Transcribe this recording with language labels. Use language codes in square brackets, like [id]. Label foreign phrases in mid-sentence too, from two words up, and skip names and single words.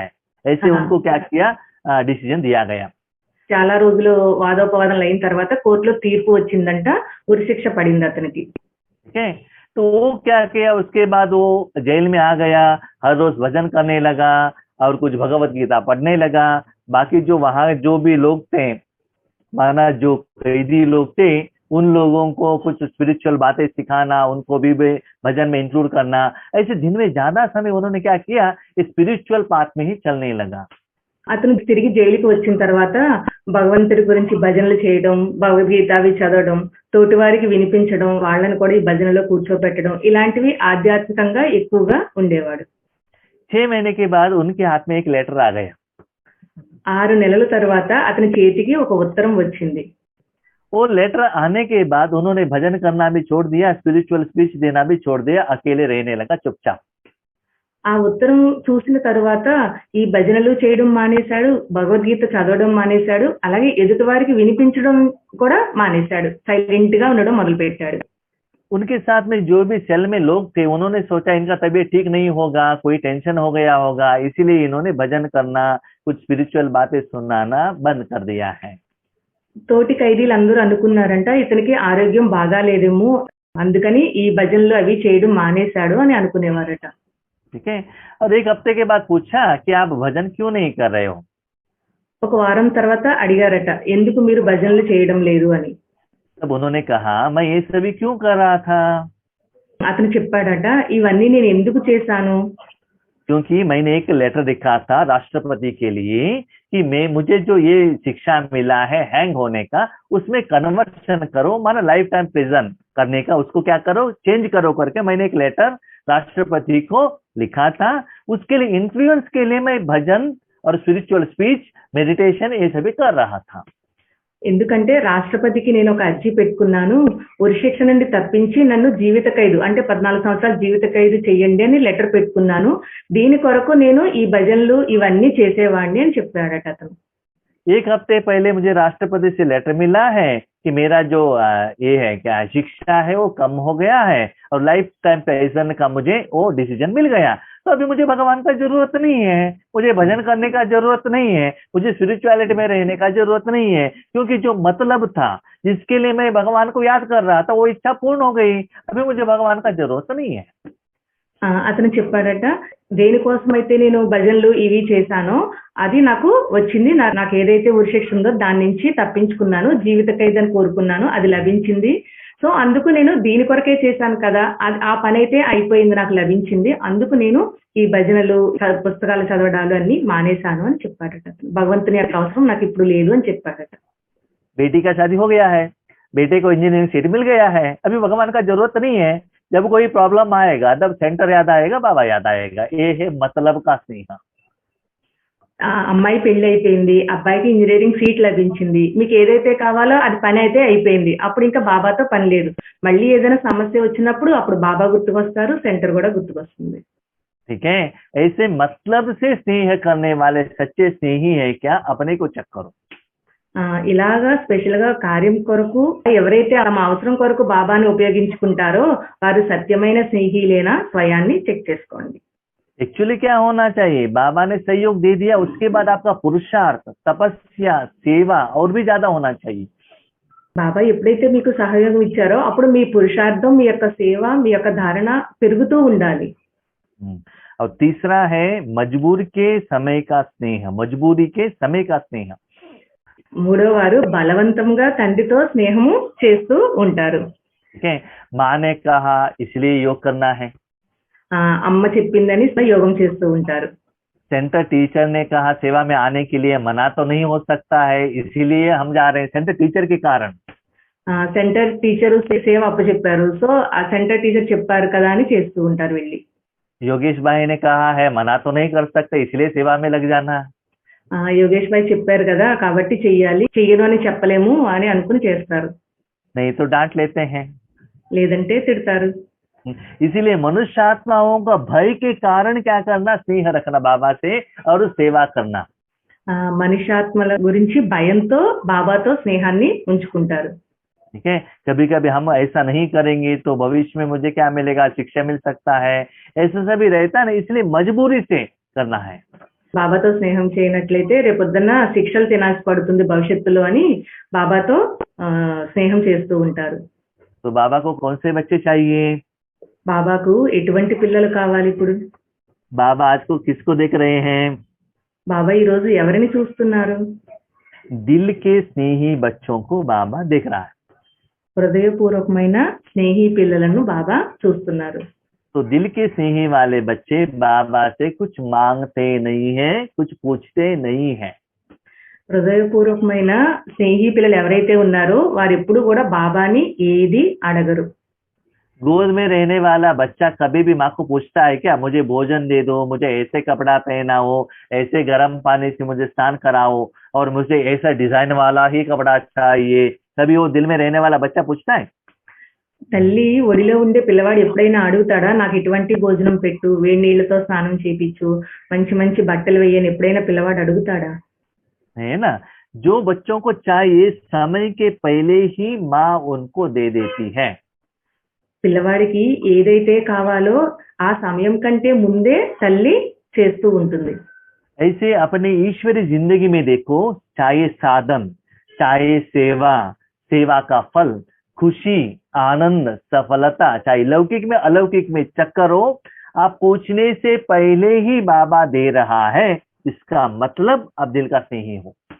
[hi] ऐसे उनको क्या किया, डिसीजन दिया गया। [te] చాలా రోజులు వాదోపవాదనలు అయిన తర్వాత కోర్టులో తీర్పు వచ్చిందంట, ఉరిశిక్ష పడింది అతనికి. [hi] ठीक है, तो वो क्या किया, उसके बाद वो जेल में आ गया, हर रोज भजन करने लगा और कुछ भगवत गीता पढ़ने लगा। बाकी जो वहां जो भी लोग थे, माना जो कैदी लोग थे, उन लोगों को कुछ स्पिरिचुअल बातें सिखाना, उनको भी भजन में इंक्लूड करना। ऐसे दिन में ज्यादा समय उन्होंने क्या किया, [en] spiritual path [hi] में ही चलने लगा। [te] అతను తిరిగి జైలుకి వచ్చిన తర్వాత భగవంతుడి గురించి భజనలు చేయడం, భగవద్గీత అవి చదవడం, తోటివారికి వినిపించడం, వాళ్ళని కూడా ఈ భజనలో కూర్చోబెట్టడం, ఇలాంటివి ఆధ్యాత్మికంగా ఎక్కువగా ఉండేవాడు. [hi] 6 महीने के बाद उनके हाथ में एक लेटर आ गया। [te] 6 నెలల తర్వాత అతని చేతికి ఒక ఉత్తరం వచ్చింది. [hi] वो लेटर आने के बाद उन्होंने भजन करना भी छोड़ दिया, [en] spiritual speech [hi] देना भी छोड़ दिया, अकेले रहने लगा चुपचाप। [te] ఆ ఉత్తరం చూసిన తర్వాత ఈ భజనలు చేయడం మానేశాడు, భగవద్గీత చదవడం మానేశాడు, అలాగే ఎదుటి వారికి వినిపించడం కూడా మానేశాడు, సైలెంట్ గా ఉండడం మొదలు పెట్టాడు. [hi] उनके साथ में जो भी सेल में लोग थे, उन्होंने सोचा इनका तबीयत ठीक नहीं होगा, कोई टेंशन हो गया होगा, इसीलिए इन्होंने भजन करना, कुछ स्पिरिचुअल बातें सुनाना बंद कर दिया है। [te] తోటి ఖైదీలందరూ అనుకున్నారంట ఇతనికి ఆరోగ్యం బాగాలేదేమో, అందుకని ఈ భజనలు అవి చేయడం మానేశాడు అని అనుకునేవారట. [hi] ठीक है, और एक हफ्ते के बाद पूछा कि आप भजन क्यों नहीं कर रहे हो। [te] ఒక వారం తర్వాత అడిగారట, ఎందుకు మీరు భజనలు చేయడం లేదు అని. [hi] तब उन्होंने कहा, मैं ये सभी क्यों कर रहा था। [te] అతను చెప్పాడట, ఇవన్నీ నేను ఎందుకు చేశాను, [hi] क्योंकि मैंने एक लेटर लिखा था राष्ट्रपति के लिए कि मुझे जो ये शिक्षा मिला है हैंग होने का, उसमें कन्वर्शन करो, माना [en] life time prison [hi] करने का, उसको क्या करो, चेंज करो करके मैंने एक लेटर राष्ट्रपति को लिखा था। उसके लिए इन्फ्लुएंस के लिए मैं भजन और [en] spiritual speech, meditation [hi] ये सभी कर रहा था। [te] ఎందుకంటే రాష్ట్రపతికి నేను ఒక అర్జీ పెట్టుకున్నాను, ఉరిశిక్ష నుండి తప్పించి నన్ను జీవిత ఖైదు అంటే 14 సంవత్సరాలు జీవిత ఖైదు చెయ్యండి అని లెటర్ పెట్టుకున్నాను, దీని కొరకు నేను ఈ భజనలు ఇవన్నీ చేసేవాడిని అని చెప్పాడట అతను. [hi] एक हफ्ते पहले मुझे राष्ट्रपति से लेटर मिला है कि मेरा जो ये है क्या शिक्षा है वो कम हो गया है और [en] life time prison [hi] का मुझे वो डिसीजन मिल गया, तो अभी मुझे भगवान का जरूरत नहीं है, मुझे भजन करने का जरूरत नहीं है, मुझे स्पिरिचुअलिटी में रहने का जरूरत नहीं है, क्योंकि जो मतलब था जिसके लिए मैं भगवान को याद कर रहा था वो इच्छा पूर्ण हो गई, अभी मुझे भगवान का जरूरत नहीं है। [te] అతను చెప్పాడట, దేనికోసమైతే నేను భజనలు ఇవి చేశానో అది నాకు వచ్చింది, నాకు ఏదైతే ఉరిశిక్ష ఉందో దాని నుంచి తప్పించుకున్నాను, జీవిత ఖైదని కోరుకున్నాను, అది లభించింది, సో అందుకు నేను దీని కొరకే చేశాను కదా, ఆ పని అయితే అయిపోయింది, నాకు లభించింది, అందుకు నేను ఈ భజనలు పుస్తకాలు చదవడాలు అన్ని మానేశాను అని చెప్పాడట. భగవంతుని యొక్క అవసరం నాకు ఇప్పుడు లేదు అని చెప్పాడట. [hi] बेटी का शादी हो गया है, बेटे को [en] engineering seat [hi] मिल गया है, अभी भगवान का जरूरत नहीं है। जब कोई प्रॉब्लम आएगा तब सेंटर याद आएगा, बाबा याद आएगा। ये है मतलब का स्नेह। [te] అమ్మాయి పెళ్లి అయిపోయింది, అబ్బాయికి [en] engineering seat [te] లభించింది, మీకు ఏదైతే కావాలో అది పని అయితే అయిపోయింది, అప్పుడు ఇంకా బాబాతో పని లేదు. మళ్ళీ ఏదైనా సమస్య వచ్చినప్పుడు అప్పుడు బాబా గుర్తుకొస్తారు, సెంటర్ కూడా గుర్తుకొస్తుంది. [hi] ठीक है, ऐसे मतलब से स्नेह करने वाले सच्चे स्नेही है क्या, अपने को चेक करो। [te] ఇలాగా స్పెషల్ గా కార్యం కొరకు ఎవరైతే తమ అవసరం కొరకు బాబాని ఉపయోగించుకుంటారో వారు సత్యమైన స్నేహిలేనా, స్వయాన్ని చెక్ చేసుకోండి. [hi] एक्चुअली क्या होना चाहिए, बाबा ने सहयोग दे दिया, उसके बाद आपका पुरुषार्थ, तपस्या, सेवा और भी ज्यादा होना चाहिए। [te] బాబా ఎప్పుడైతే మీకు సహయోగం ఇచ్చారో అప్పుడు మీ పురుషార్థం, మీ యొక్క సేవ, మీ యొక్క ధారణ పెరుగుతూ ఉండాలి. [hi] और तीसरा है मजबूर के समय का स्नेह, मजबूरी के समय का स्नेह। [te] మూడో వారు బలవంతంగా తండ్రితో స్నేహము చేస్తూ ఉంటారు. [hi] ठीक है, माँ ने कहा इसलिए योग करना है, [te] అమ్మ చెప్పిందని యోగం చేస్తూ ఉంటారు. [en] center teacher [hi] ने कहा सेवा में आने के लिए, मना तो नहीं हो सकता है, इसीलिए हम जा रहे हैं [en] center teacher [hi] के कारण। [en] center teacher [te] సేవ అప్పచెప్పారు, సో ఆ [en] center teacher [te] చెప్పారు కదా అని చేస్తూ ఉంటారు వెళ్ళి. [hi] योगेश भाई ने कहा है मना तो नहीं कर सकते, इसलिए सेवा में लग जाना। [te] యోగేష్ భాయ్ చెప్పారు కదా కాబట్టి చెయ్యాలి, చెయ్యను అని చెప్పలేము అని అనుకుని చేస్తారు. [hi] नहीं तो डांट लेते हैं, [te] లేదంటే తిడతారు. [hi] इसीलिए मनुष्य आत्माओं का भय के कारण क्या करना, स्नेह रखना बाबा से और सेवा करना। [te] మనుష్యాత్మల గురించి భయంతో బాబాతో స్నేహాన్ని ఉంచుకుంటారు. [hi] ठीक है, कभी कभी हम ऐसा नहीं करेंगे तो भविष्य में मुझे क्या मिलेगा, शिक्षा मिल सकता है, ऐसा सभी रहता है, इसलिए मजबूरी से करना है। [te] బాబాతో స్నేహం చేయనట్లయితే రేపొద్దున శిక్షలు తినాల్సి పడుతుంది భవిష్యత్తులో అని బాబాతో స్నేహం చేస్తూ ఉంటారు. [hi] तो बाबा को कौन से बच्चे चाहिए, [te] బాబాకు ఎటువంటి పిల్లలు కావాలి ఇప్పుడు? [hi] बाबा आज को किसको देख रहे हैं, [te] బాబా ఈ రోజు ఎవరిని చూస్తున్నారు? [hi] दिल के स्नेही बच्चों को बाबा देख रहा है। [te] హృదయపూర్వకమైన స్నేహి పిల్లలను బాబా చూస్తున్నారు. [hi] तो दिल के स्नेही वाले बच्चे बाबा से कुछ मांगते नहीं है, कुछ पूछते नहीं है। [te] హృదయపూర్వకమైన స్నేహి పిల్లలు ఎవరైతే ఉన్నారో వారు ఎప్పుడు కూడా బాబాని ఏది అడగరు. [hi] गोद में रहने वाला बच्चा कभी भी माँ को पूछता है क्या, मुझे भोजन दे दो, मुझे ऐसे कपड़ा पहनाओ, ऐसे गर्म पानी से मुझे स्नान कराओ और मुझे ऐसा डिजाइन वाला ही कपड़ा चाहिए, कभी वो दिल में रहने वाला बच्चा पूछता है? [te] తల్లి ఒడిలో ఉండే పిల్లవాడు ఎప్పుడైనా అడుగుతాడా, నాకు ఇటువంటి భోజనం పెట్టు, వేడి నీళ్లతో స్నానం చేయించు, మంచి మంచి బట్టలు వేయని ఎప్పుడైనా పిల్లవాడు అడుగుతాడా? [hi] है ना, जो बच्चों को चाहिए समय के पहले ही माँ उनको दे देती है। [te] పిల్లవాడికి ఏదైతే కావాలో ఆ సమయం కంటే ముందే తల్లి చేస్తూ ఉంటుంది. [hi] ऐसे अपने ईश्वरी जिंदगी में देखो, चाहे साधन, चाहे सेवा, सेवा का फल, खुशी, आनंद, सफलता, चाहे लौकिक में अलौकिक में चक्कर हो, आप पूछने से पहले ही बाबा दे रहा है, इसका मतलब आप दिल का स्नेही हो।